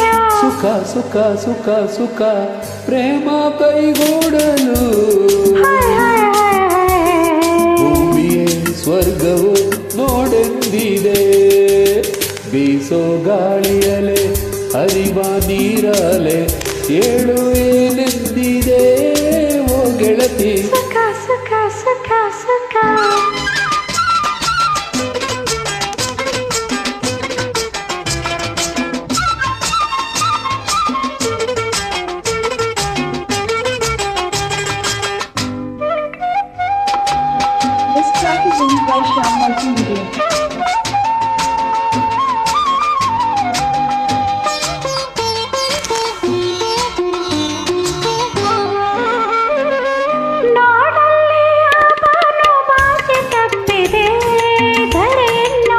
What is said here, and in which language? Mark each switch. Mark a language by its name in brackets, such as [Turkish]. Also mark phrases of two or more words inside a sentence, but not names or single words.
[Kannada] ಸುಖ ಸುಖ ಸುಖ ಸುಖ ಪ್ರೇಮ ಕೈಗೂಡಲು ಭೂಮಿಯೇ ಸ್ವರ್ಗವು ನೋಡೆಂದಿದೆ ಬೀಸೋ ಗಾಳಿಯಲೆ ಹರಿವ ನೀರಲೆ ಏಳು ಏನೆಂದಿದೆ ಓ ಗೆಳತಿ ಸುಖ ಸುಖ ಸುಖ ಸುಖ [English] This track is owned by Shyam Multimedia. [Kannada] ನೋಡಲ್ಲಿ ಅವನು ಬಾಚಿ ತಪ್ಪಿದೆ ಧರೆಯನ್ನು